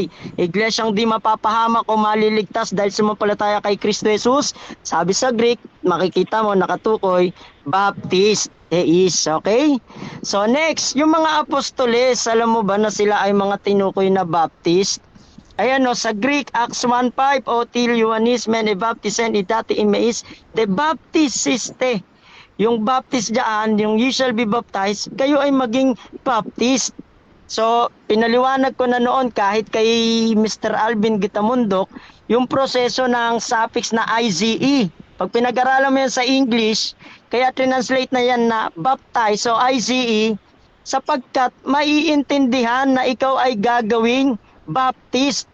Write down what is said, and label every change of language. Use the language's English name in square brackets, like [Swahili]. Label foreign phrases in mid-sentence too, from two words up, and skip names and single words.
[Filipino] Iglesyang di mapapahamak o maliligtas dahil sumampalataya kay Kristo Jesus. Sabi sa Greek, makikita mo nakatukoy, Baptist. [English] Is, okay? [Filipino] So next, yung mga apostoles, alam mo ba na sila ay mga tinukoy na Baptist? Ayan o, sa Greek, Acts 1:5, [Greek] ὅτι Ἰωάννης μὲν ἐβάπτισεν ὕδατι, ὑμεῖς δὲ βαπτισθήσεσθε. [Filipino] Yung baptist dyan, yung [English] you shall be baptized, [Filipino] kayo ay maging Baptist. So, pinaliwanag ko na noon kahit kay Mr. Alvin Gitamundok, yung proseso ng suffix na IZE. Pag pinag-aralan mo yan sa English, kaya translate na yan na baptize, so IZE, sapagkat maiintindihan na ikaw ay gagawing Baptist.